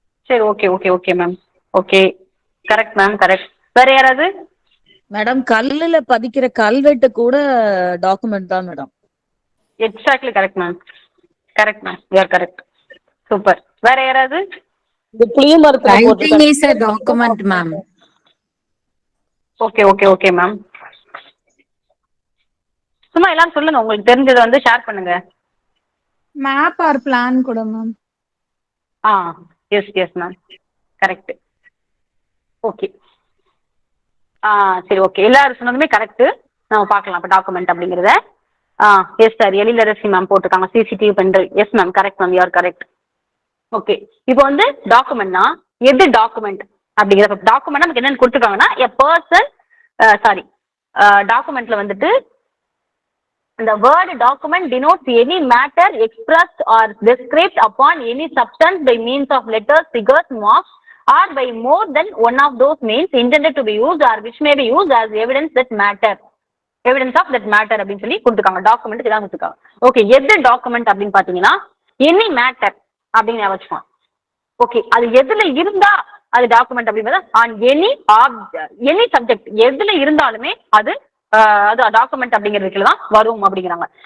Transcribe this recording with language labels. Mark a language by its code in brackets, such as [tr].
[en] சரி, okay okay okay ma'am, okay correct ma'am, correct. [ta] வேற யாராவது? மேடம் கல்லுல பதிக்கிற கல்வெட்டு கூட டாக்குமெண்ட் தான் madam. [en] Exactly correct ma'am, correct ma'am, you are correct. [ta] Super. வேற யாராவது? இந்த புளிய மரத்துல [en] Writing is a document, ma'am. Okay okay okay ma'am. [ta] சும்மா எல்லாரும் சொல்லுங்க, உங்களுக்கு தெரிஞ்சதை வந்து ஷேர் பண்ணுங்க. [en] Map or plan கூட ma'am. Yes yes ma'am, correct. Okay. [ta] சரி, ஓகே, எல்லாரும் சொன்னதுமே கரெக்ட். நம்ம பார்க்கலாம் அப்ப டாக்குமெண்ட் அப்படிங்கறத. எஸ் சார், எழிலரசி மேம் போட்டிருக்காங்க CCTV pen drive. [en] Yes ma'am, correct ma'am, you are correct. [ta] Okay, இப்போ வந்து டாக்குமெண்ட்னா எது டாக்குமெண்ட் அப்படிங்கிற டாக்குமெண்ட் நமக்கு என்னன்னு கொடுத்துருக்காங்கன்னா [en] a person, sorry, டாக்குமெண்ட்ல வந்துட்டு the word document denotes any matter expressed or described upon any substance by means of letters, figures, marks, or by more than one of those means intended to be used or which may be used as evidence that matter, evidence of that matter [ta] அப்படின்னு சொல்லி கொடுத்துருக்காங்க. டாக்குமெண்ட்டுக்கு தான் கொடுத்துருக்காங்க. Okay, எது document அப்படின்னு பாத்தீங்கன்னா any matter அப்படின்னு ஞாபகம். ஓகே, அது எதுல இருந்தா அது டாக்குமெண்ட் அப்படிங்கிறது ஆன் எனி சப்ஜெக்ட் எதுல இருந்தாலுமே அது டாக்குமெண்ட் அப்படிங்கிறதுக்குள்ள தான் வரும் அப்படிங்கிறாங்க.